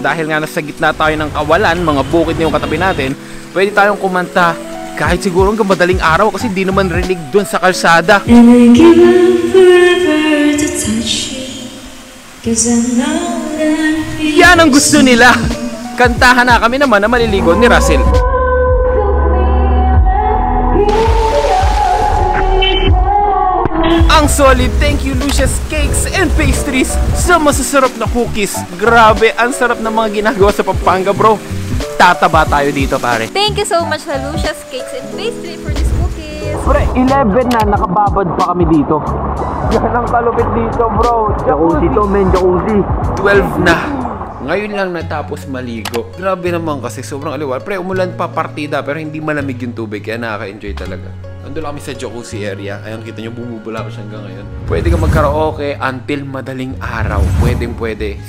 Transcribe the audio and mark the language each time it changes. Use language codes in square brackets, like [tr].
[tl] Dahil nga nasa gitna tayo ng kawalan, mga bukid na yung katabi natin, pwede tayong kumanta kahit siguro hanggang madaling araw kasi di naman rinig dun sa kalsada. [en] And I give up forever to touch you, 'cause I know that [tl] Yan ang gusto nila. Kantahan na kami naman na maliligo ni Russell. Ang solid, [en] thank you [tl] Lucia's Cakes and Pastries sa masasarap na cookies. Grabe, ang sarap ng mga ginagawa sa Pampanga, bro. Tataba tayo dito, pare. [en] Thank you so much sa Lucia's Cakes and Pastry for these cookies. [tl] Pre, 11 na, nakababad pa kami dito. Yan ang kalupit dito, bro. Jacuzzi to men, jacuzzi. 12 na. Ngayon lang natapos maligo. Grabe naman kasi sobrang aliwal. Pre, umulan pa partida pero hindi malamig yung tubig kaya nakaka-enjoy talaga. Nandun lang kami sa jacuzzi area. Ayan, kita nyo, bumubula ko siya hanggang ngayon. Pwede ka magkaraoke until madaling araw. Pwede.